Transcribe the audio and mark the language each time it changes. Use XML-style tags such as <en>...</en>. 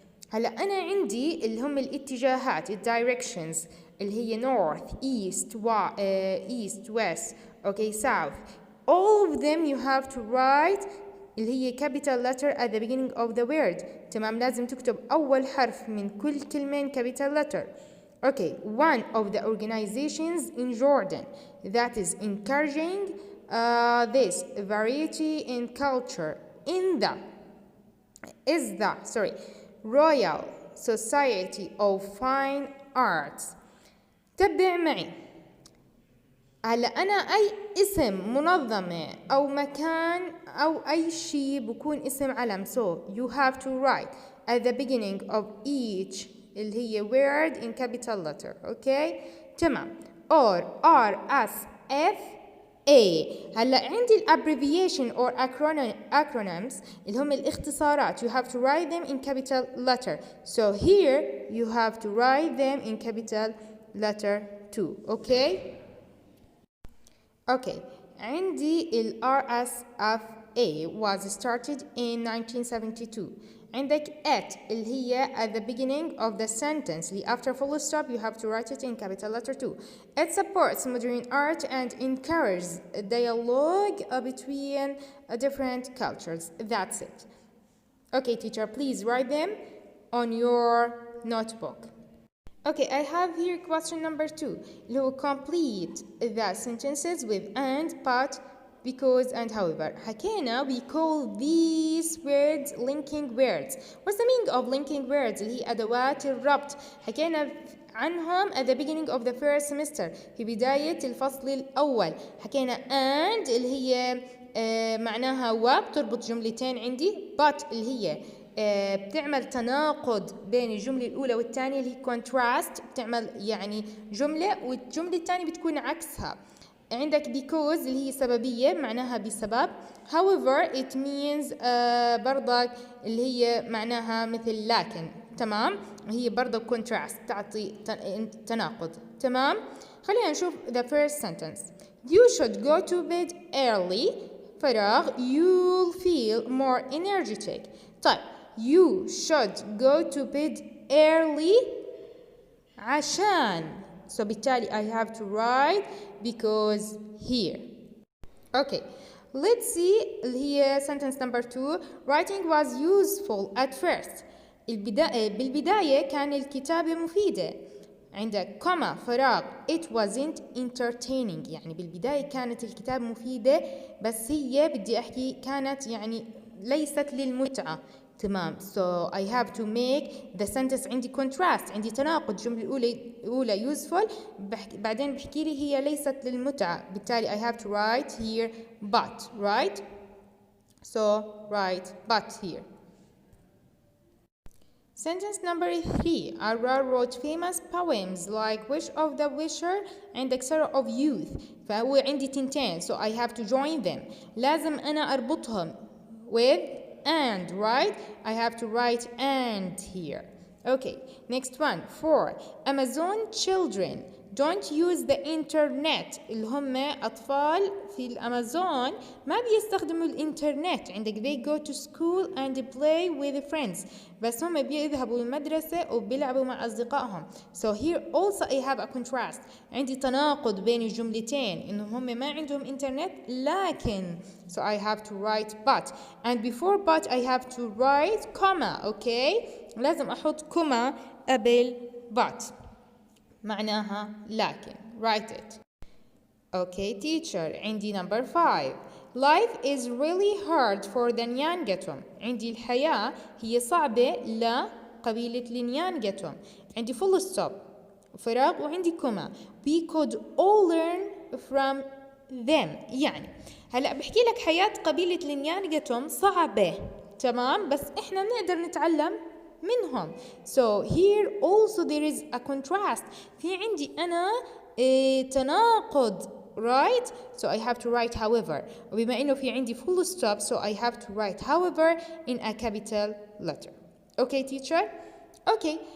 <ar>هلا أنا عندي اللي هم الاتجاهات directions اللي هي</ar> <en>north, east, west, okay, south. all of them you have to write</en> <ar>اللي هي</ar> <en>capital letter at the beginning of the word.</en> <ar>تمام لازم تكتب أول حرف من كل كلمة capital letter.</ar> <en>okay one of the organizations in Jordan that is encouraging this variety in culture is the Royal Society of Fine Arts.</en> <ar>تبع معي هلا أنا أي اسم منظمة أو مكان أو أي شيء بكون اسم علم.</ar> <en>So you have to write at the beginning of each</en> <ar>اللي هي</ar> <en>word in capital letter. Okay تمام. or R S F A.</en> <ar>هلا عندي ال abbreviation or acronyms اللي هم الاختصارات.</ar> <en>You have to write them in capital letter. So here you have to write them in capital letter too. Okay. Okay,</en> <ar>عندي ال</ar> <en>RSFA was started in 1972. عندك at</en> <ar>اللي هي</ar> <en>at the beginning of the sentence اللي after full stop you have to write it in capital letter too. It supports modern art and encourages dialogue between different cultures. That's it. Okay, teacher, please write them on your notebook. Okay, I have here question number 2.</en> <ar>اللي هو</ar> <en>complete the sentences with and, but, because and however. حكينا we call these words linking words. What's the meaning of linking words؟</en> <ar>اللي هي أدوات الربط.</ar> <en>حكينا عنهم at the beginning of the first semester</en> <ar>في بداية الفصل الأول. حكينا and اللي هي معناها وبتربط جملتين عندي. but اللي هي بتعمل تناقض بين الجملة الأولى والثانية اللي هي contrast. بتعمل يعني جملة والجملة الثانية بتكون عكسها. عندك because اللي هي سببية معناها بسبب.</ar> <en>however it means</en> <ar>برضك اللي هي معناها مثل لكن. تمام. هي برضك contrast تعطي تناقض. تمام. خلينا نشوف</ar> <en>the first sentence. You should go to bed early. فراغ you'll feel more energetic. طيب you should go to bed early</en> <ar>عشان.</ar> <en>So</en> <ar>بالتالي</ar> <en>I have to write because here. Okay, let's see اللي هي sentence number 2. Writing was useful at first.</en> <ar>بالبداية كان الكتابة مفيدة. عندك كوما فراغ</ar> <en>it wasn't entertaining.</en> <ar>يعني بالبداية كانت الكتابة مفيدة بس هي بدي أحكي كانت يعني ليست للمتعة. تمام.</ar> <en>So I have to make the sentence</en> <ar>عندي</ar> <en>contrast.</en> <ar>عندي تناقض. الجملة الأولى useful بعدين بحكي لي هي ليست للمتعة. بالتالي</ar> <en>I have to write here but. Right. So write but here. Sentence number 3. Arra wrote famous poems like Wish of the Wisher and Exera of Youth.</en> <ar>فهو عندي تنتين.</ar> <en>So I have to join them.</en> <ar>لازم أنا أربطهم</ar> <en>with and. Right. I have to write and here. Okay. Next one. 4. Amazon children don't use the internet.</en> <ar>اللي هم أطفال في الأمازون ما بيستخدموا الإنترنت. عندك</ar> <en>they go to school and play with friends.</en> <ar>بس هم بيذهبوا المدرسة وبيلعبوا مع أصدقائهم.</ar> <en>So here also I have a contrast.</en> <ar>عندي تناقض بين الجملتين إنهم هم ما عندهم إنترنت لكن.</ar> <en>So I have to write but. And before but I have to write comma. Okay.</en> <ar>لازم أحط كوما قبل but. معناها لكن.</ar> <en>Write it. Okay teacher. عندي number 5. Life is really hard for the Nyangatum.</en> <ar>عندي الحياة هي صعبة لقبيلة النيانجاتوم. عندي</ar> <en>full stop</en> <ar>فراغ وعندي كوما.</ar> <en>We could all learn from them.</en> <ar>يعني هلأ بحكي لك حياة قبيلة النيانجاتوم صعبة. تمام. بس إحنا بنقدر نتعلم منهم.</ar> <en>So here also there is a contrast.</en> <ar>في عندي أنا تناقض. Right.</ar> <en>So I have to write however.</en> <ar>وبما إنه في عندي</ar> <en>full stop so I have to write however in a capital letter. Okay teacher. Okay.</en>